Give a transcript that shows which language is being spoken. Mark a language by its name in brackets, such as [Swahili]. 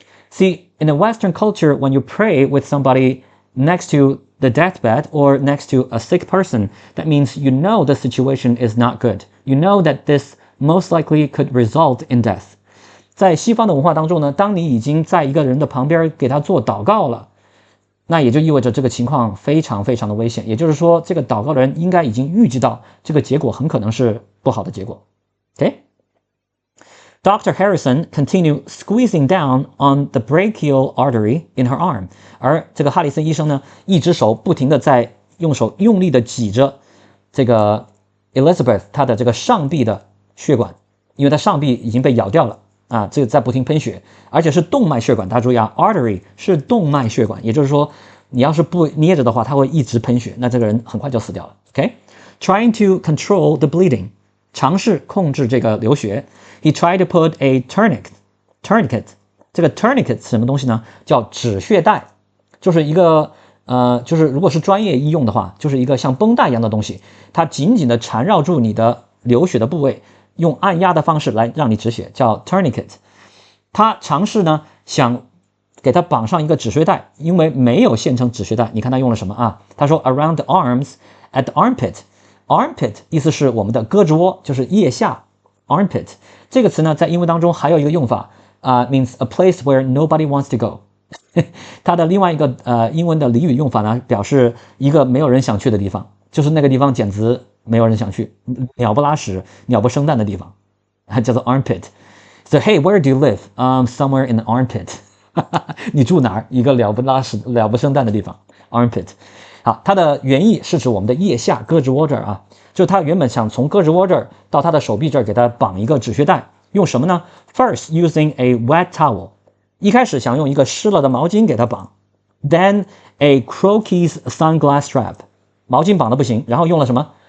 [English] See, in a Western culture, when you pray with somebody next to the deathbed or next to a sick person, that means you know the situation is not good. You know that this most likely could result in death. [Chinese] 在西方的文化当中呢，当你已经在一个人的旁边给他做祷告了，那也就意味着这个情况非常非常的危险，也就是说这个祷告的人应该已经预计到这个结果很可能是不好的结果。 [English] Dr. Harrison continued squeezing down on the brachial artery in her arm， [Chinese] 而这个哈里森医生呢一只手不停的在用手用力的挤着这个 Elizabeth 她的这个上臂的血管，因为她上臂已经被咬掉了这个在不停喷血，而且是动脉血管，大家注意artery 是动脉血管，也就是说你要是不捏着的话它会一直喷血，那这个人很快就死掉了。 [English] Trying to control the bleeding， [Chinese] 尝试控制这个流血。 [English] He tried to put a tourniquet， [Chinese] 这个 tourniquet 是什么东西呢？叫止血带，就是一个就是如果是专业医用的话，就是一个像绷带一样的东西，它紧紧的缠绕住你的流血的部位，用按压的方式来让你止血，叫 tourniquet。他尝试呢想给他绑上一个止血带，因为没有现成止血带。你看他用了什么他说 [English] around the arms at the armpit。 [Chinese] armpit 意思是我们的胳肢窝，就是腋下 armpit。这个词呢在英文当中还有一个用法 [English] means a place where nobody wants to go [Chinese] 它的另外一个英文的俚语用法呢表示一个没有人想去的地方，就是那个地方简直没有人想去，鸟不拉屎鸟不生蛋的地方，叫做 armpit。 [English] So hey, where do you live? Somewhere in the armpit [Chinese] 你住哪儿？一个鸟不拉屎鸟不生蛋的地方 armpit。好，它的原意是指我们的腋下胳肢窝这儿就他原本想从胳肢窝这儿到他的手臂这儿给他绑一个止血带，用什么呢？ [English] First using a wet towel， [Chinese] 一开始想用一个湿了的毛巾给他绑， [English] Then a Croquis sunglass strap， [Chinese] 毛巾绑的不行，然后用了什么？